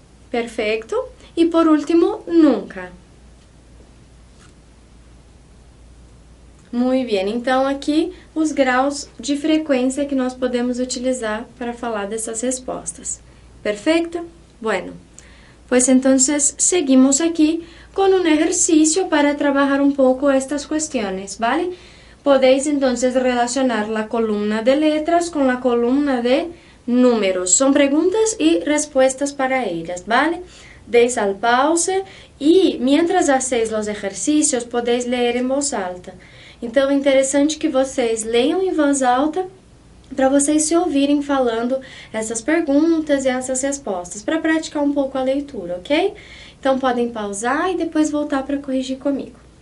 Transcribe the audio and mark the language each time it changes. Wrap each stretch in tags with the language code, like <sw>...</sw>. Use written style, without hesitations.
<pt>Perfeito. E por último, nunca. Muito bem, então aqui os graus de frequência que nós podemos utilizar para falar dessas respostas. Perfeito? Bueno.</pt> <es>Pues entonces seguimos aquí con un ejercicio para trabajar un poco estas cuestiones, ¿vale? Podéis entonces relacionar la columna de letras con la columna de números. Son preguntas y respuestas para ellas, ¿vale? Deis al pause y mientras hacéis los ejercicios podéis leer en voz alta.</es> <pt>Então é interessante que vocês leiam em voz alta para vocês se ouvirem falando essas perguntas e essas respostas, para praticar um pouco a leitura, ok? Então podem pausar e depois voltar para corrigir comigo.</pt>